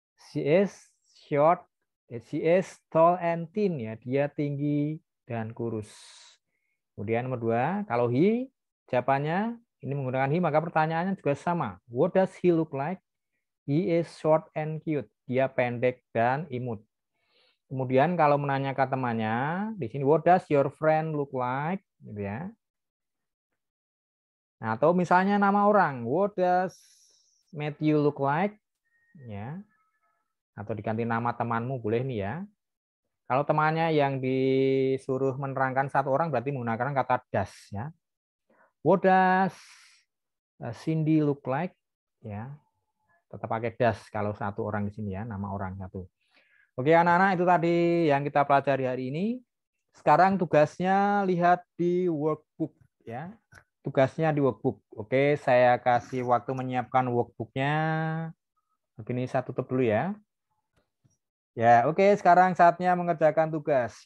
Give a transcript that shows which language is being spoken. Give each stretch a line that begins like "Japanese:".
English: She is short, she is tall and thin ya,
Indonesian: dia tinggi dan kurus. Kemudian nomor 2, kalau he, jawabannya ini menggunakan he, maka pertanyaannya juga sama.
English: What does he look like? He is short and cute.
Indonesian: Dia pendek dan imut. Kemudian kalau menanyakan temannya, di sini
English: what does your friend look like?
Indonesian: Gitu ya. Nah, atau misalnya nama orang,
English: what does Matthew look like?
Indonesian: Ya. Atau diganti nama temanmu boleh nih ya. Kalau temannya yang disuruh menerangkan satu orang berarti menggunakan kata does ya.
English: What does Cindy look like?
Indonesian: Ya. Tetap pakai does kalau satu orang di sini ya, nama orang satu. Oke anak-anak, itu tadi yang kita pelajari hari ini. Sekarang tugasnya lihat di workbook ya. Tugasnya di workbook. Oke, saya kasih waktu menyiapkan workbooknya. Ini saya tutup dulu ya. Ya, oke, sekarang saatnya mengerjakan tugas.